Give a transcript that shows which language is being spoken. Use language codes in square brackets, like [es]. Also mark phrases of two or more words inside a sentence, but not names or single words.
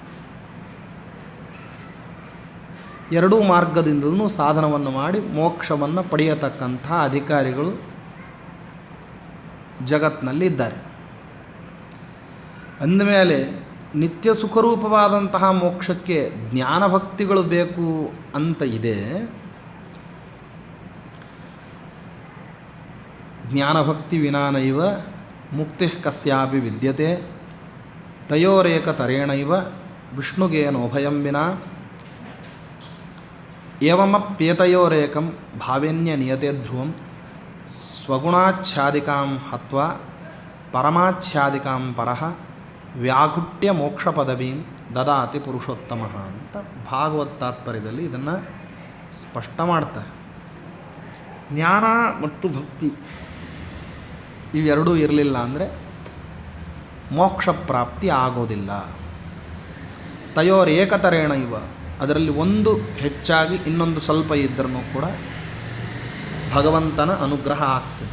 [kn] ಎರಡೂ ಮಾರ್ಗದಿಂದಲೂ ಸಾಧನವನ್ನು ಮಾಡಿ ಮೋಕ್ಷವನ್ನು ಪಡೆಯತಕ್ಕಂಥ ಅಧಿಕಾರಿಗಳು ಜಗತ್ತಿನಲ್ಲಿ ಇದ್ದಾರೆ. ಅಂದಮೇಲೆ ನಿತ್ಯ ಸುಖರೂಪವಾದಂತಹ ಮೋಕ್ಷಕ್ಕೆ ಜ್ಞಾನಭಕ್ತಿಗಳು ಬೇಕು ಅಂತ ಇದೆ. [sa] ಜ್ಞಾನಭಕ್ತಿ ವಿನಾನೈವ ಮುಕ್ತಿ ಕಸ್ಯಾಪಿ ವಿದ್ಯತೆ ತಯೋರೇಕತರೇಣೈವ ವಿಷ್ಣುಗೇನೋಭಯಂ ವಿನಾ ಏವಮಪ್ಯೇತಯೋರೇಕಂ ಭಾವೇನ್ಯ ನಿಯತೆ ಧ್ರುವಂ ಸ್ವಗುಣಾಚ್ಛಾದಿಕಾಂ ಹತ್ವಾ ಪರಮಾಚ್ಛಾದಿಕಾಂ ಪರಃ ವ್ಯಾಘುಟ್ಯ ಮೋಕ್ಷ ಪದವೀಂ ದದಾತಿ ಪುರುಷೋತ್ತಮ [kn] ಅಂತ ಭಾಗವತ್ ತಾತ್ಪರ್ಯದಲ್ಲಿ ಇದನ್ನು ಸ್ಪಷ್ಟ ಮಾಡ್ತಾರೆ. ಜ್ಞಾನ ಮತ್ತು ಭಕ್ತಿ ಇವೆರಡೂ ಇರಲಿಲ್ಲ ಅಂದರೆ ಮೋಕ್ಷ ಪ್ರಾಪ್ತಿ ಆಗೋದಿಲ್ಲ. [sa] ತಯೋರ್ ಏಕತರೇಣ ಇವ, [kn] ಅದರಲ್ಲಿ ಒಂದು ಹೆಚ್ಚಾಗಿ ಇನ್ನೊಂದು ಸ್ವಲ್ಪ ಇದ್ದರೂ ಕೂಡ ಭಗವಂತನ ಅನುಗ್ರಹ ಆಗ್ತದೆ.